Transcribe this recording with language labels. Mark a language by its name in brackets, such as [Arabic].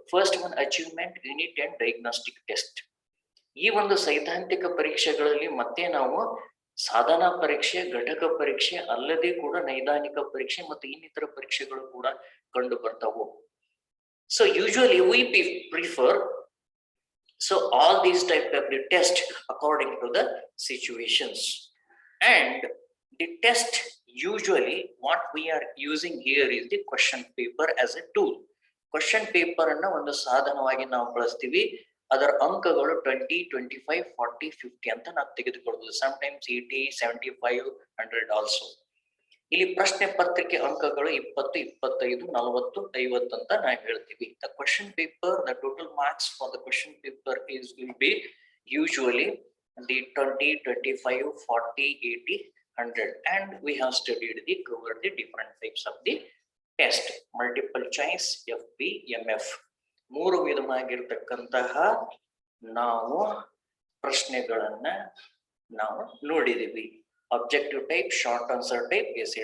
[English] First one, achievement, unit and diagnostic test. [Kannada] ಈ ಒಂದು ಸೈದ್ಧಾಂತಿಕ ಪರೀಕ್ಷೆಗಳಲ್ಲಿ ಮತ್ತೆ ನಾವು ಸಾಧನಾ ಪರೀಕ್ಷೆ, ಘಟಕ ಪರೀಕ್ಷೆ ಅಲ್ಲದೆ ಕೂಡ ನೈದಾನಿಕ ಪರೀಕ್ಷೆ ಮತ್ತು ಇನ್ನಿತರ ಪರೀಕ್ಷೆಗಳು ಕೂಡ ಕಂಡು ಬರ್ತಾವು. [English] So usually we prefer all these type of the test according to the situations, and the test usually what we are using here is the question paper as a tool. [Kannada] Question paper ಅನ್ನ ಒಂದು ಸಾಧನವಾಗಿ ನಾವು ಬಳಸ್ತೀವಿ. ಅದರ ಅಂಕಗಳು 20, 25, 40, 50 ಅಂತ ನಾವು ತೆಗೆದುಕೊಳ್ಳಬಹುದು. [English] sometimes 80, 75, 100 also. [Kannada] ಇಲ್ಲಿ ಪ್ರಶ್ನೆ ಪತ್ರಿಕೆ ಅಂಕಗಳು 20, 25, 40, 50 ಅಂತ ನಾವು ಹೇಳ್ತೀವಿ. [English] The question paper, the total marks for the question paper will be usually the 20, 25, 40, 80, 100, and we have studied the covered the different types of the test, multiple choice, FB, MF, [Kannada] ಮೂರು ವಿಧವಾಗಿರ್ತಕ್ಕಂತಹ ನಾವು ಪ್ರಶ್ನೆಗಳನ್ನ ನಾವು ನೋಡಿದೀವಿ. [English] objective type, short answer type, essay